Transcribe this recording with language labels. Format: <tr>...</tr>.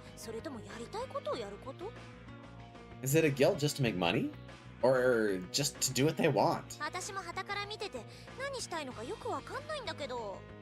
<ja>それともやりたいことをやること？</ja> <en>Is it a guild just to make money? Or just to do what they want?</en> <ja>私も傍から見てて何したいのかよくわかんないんだけど。</ja>